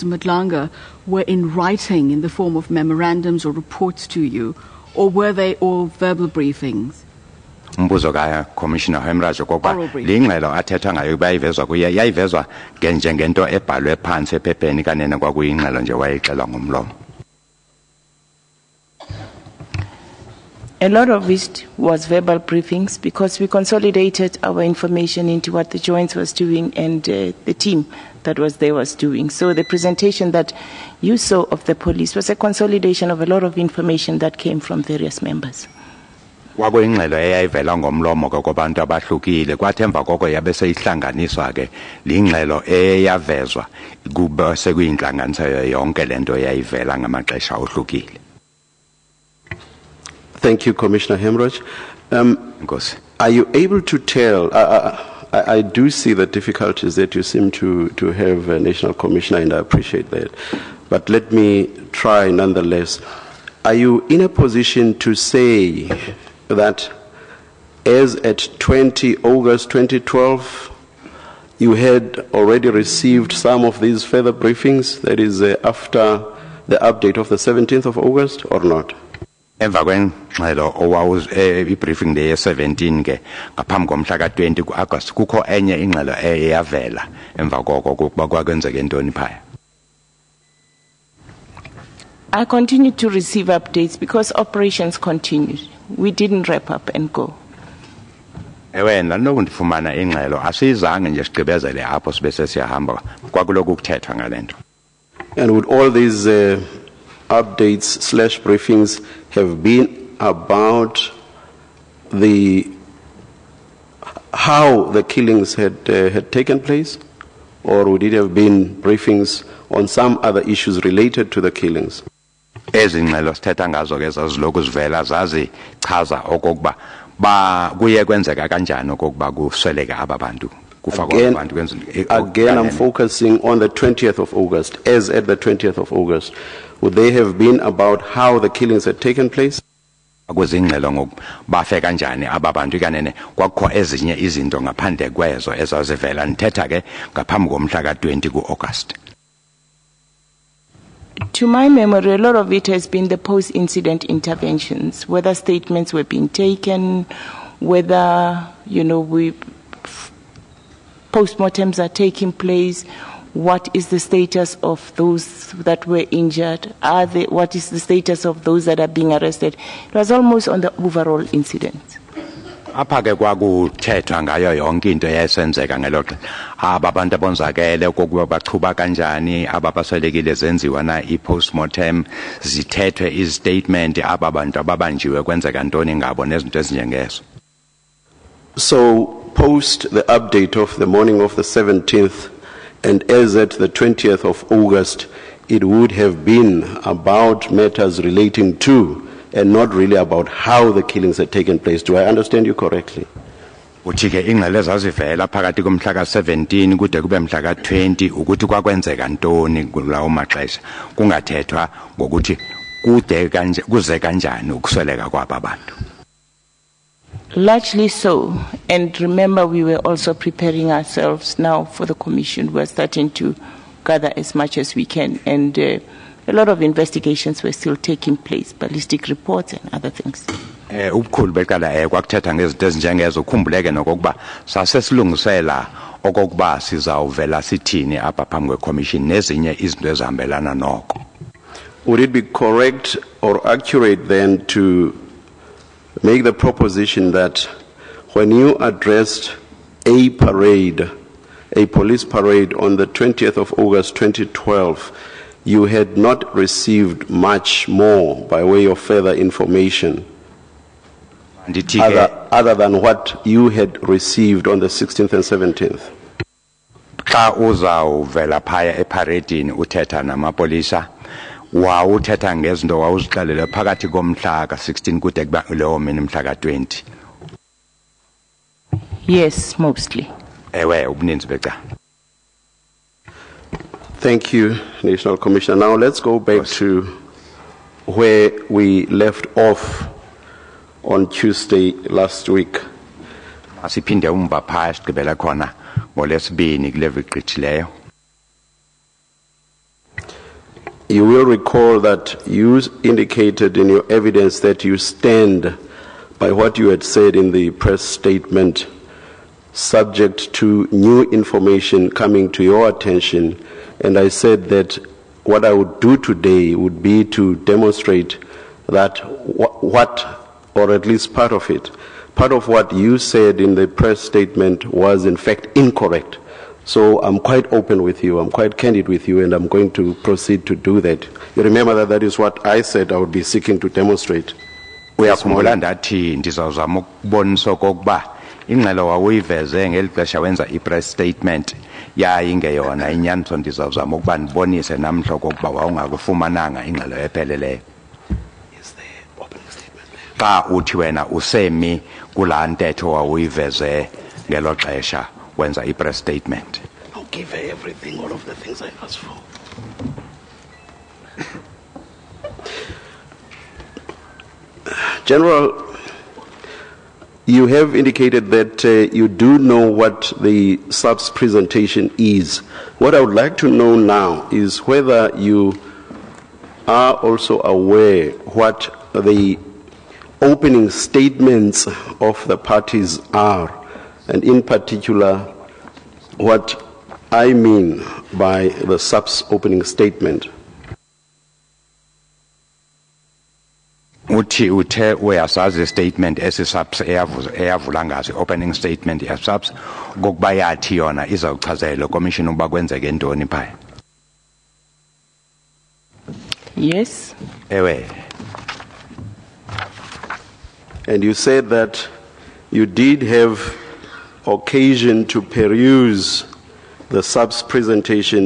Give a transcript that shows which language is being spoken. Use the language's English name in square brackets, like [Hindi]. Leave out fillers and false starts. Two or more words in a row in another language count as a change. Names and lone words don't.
[English] Madlanga were in writing in the form of memorandums or reports to you, or were they all verbal briefings? [Xhosa] Umbuzo ka Commissioner Hemraj okokuba [English] Oral brief. [Xhosa] lingxelo athethwa ngayo bayivezwa kuye yayivezwa njengento ebhalwe phansi ephepheni kanene kwakuyingxelo nje wayixelwa ngomlomo. [English] A lot of it was verbal briefings because we consolidated our information into what the Joint was doing and the team that was there was doing. So the presentation that you saw of the police was a consolidation of a lot of information that came from various members. [Xhosa] Kwakuyingxelo eyayivela ngomlomo ke kwabantu abahlukile kwathi emva koko yabe seyihlanganiswa ke lingxelo eyavezwa kuba sekuyinhlanganiso yonke lento eyayivela ngamaxesha ohlukile. [English] Thank you, Commissioner Hemraj. [Xhosa] Nkosi. [English] Are you able to tell, I do see the difficulties that you seem to have, National Commissioner, and I appreciate that. But let me try nonetheless. Are you in a position to say that as at 20 August 2012, you had already received some of these further briefings, that is after the update of the 17th of August, or not? [Xhosa] Emva kwengxelo owawuz [English] briefing day [Xhosa] 17 ke ngaphambi komhla ka 20 kuAugust kukho enye ingxelo eyavela emva koko kuba kwakwenzeke intoni phaya. [English] I continued to receive updates because operations continued. We didn't wrap up and go. [Xhosa] Wena nokundifumana ingxelo asizange nje sigqibezele apho sibe sesiyahamba kwakuloku kuthethwa ngalento. [English] And would all these updates / briefings have been about how the killings had taken place, or would it have been briefings on some other issues related to the killings? [Xhosa] Ezingxelo sithetha ngazo ke zaziloku zivela zazi chaza okokuba kuye kwenzeka kanjani okokuba kusweleka ababantu. [English] Again, I'm focusing on the 20th of August. As at the 20th of August, would they have been about how the killings had taken place? [Xhosa] Kwezingxelo ngokubafe kanjani ababantu kanene kwakho ezinye izinto ngaphandle kwezo ezazivela nithetha ke ngaphambi komhla ka 20 kuAugust. [English] To my memory, a lot of it has been the post-incident interventions, whether statements were being taken, whether, postmortems are taking place, what is the status of those that were injured, what is the status of those that are being arrested. It was almost on the overall incident. [Xhosa] Apha ke kwakuthethwa ngayo yonke into eyayisenzeka ngelo xesha ababantu abonzakele okokuba baqhuba kanjani ababaswelekile zenziwa na i-postmortem zithethwe istatement ababantu ababanjiwe kwenzeka ntoni ngabo nezinto ezinjengezo. [English] So post the update of the morning of the 17th and as at the 20th of August, it would have been about matters relating to and not really about how the killings had taken place. Do I understand you correctly? [Xhosa] Uthi ke ingxelo zazivela phakathi komhla ka 17 kude kube mhla ka 20 ukuthi kwakwenzeka ntoni kulawo maxesha kungathethwa ngokuthi kuze kanjani ukusweleka kwabantu. [English] Largely so, and remember we were also preparing ourselves now for the commission. We're starting to gather as much as we can, and a lot of investigations were still taking place, ballistic reports and other things. [Xhosa] Ubukhulu beqala kwakuthetha ngezinto ezinjengezo ukhumbuleke nokokuba sasesilungisela okokuba sizawuvela sithini apha phambi kweCommission nezinye izinto ezihambelana noko. [English] Would it be correct or accurate then to make the proposition that when you addressed a parade, a police parade on the 20th of August 2012, you had not received much more by way of further information [Xhosa] Ndithi ke [English] other than what you had received on the 16th and 17th. [Xhosa] xa uzawuvela phaya eparadini uthetha namapolisa wawuthetha ngezinto wawuzixelele phakathi komhla ka-16 kude kuba leyo mini mhla ka-20. [English] Yes, mostly. [Xhosa] Ewe ubuninzi becala. [English] Thank you, National Commissioner. Now let's go back to where we left off on Tuesday last week. [Xhosa] Asiphinde umva phaya sigqibela khona ngolesibini kulevel gqithileyo. [English] You will recall that you indicated in your evidence that you stand by what you had said in the press statement, subject to new information coming to your attention. And I said that what I would do today would be to demonstrate that or at least part of what you said in the press statement was in fact incorrect. So I'm quite open with you, I'm quite candid with you, and I'm going to proceed to do that. You remember that that is what I said I would be seeking to demonstrate. [Xhosa] Uyakhumbula ndathi ndizawuzama ukubonisa okokuba ingxelo wawuyiveze ngeli xesha wenza i- [English] press statement [Xhosa] yayingeyona inyaniso ndizawuzama ukuba ndibonise namhla okokuba wawungakufumananga ingxelo epheleleyo. Xa uthi wena usemi kulaa ntetho wawuyiveze ngelo xesha wenza i- [English] press statement. I'll give her everything, all of the things I asked for. General, you have indicated that you do know what the sub's presentation is. What I would like to know now is whether you are also aware what the opening statements of the parties are, and in particular, what I mean by the sub's opening statement. [Xhosa] Uthi uthe uyasazi statement esisubs eyavula ngazo [English] opening statement [Xhosa] yasubs ngokuba yathi yona izawuchazela commission ukuba kwenzeke ntoni phaya. [English] Yes. [Xhosa] Ewe. [English] And you said that you did have occasion to peruse the sub's presentation.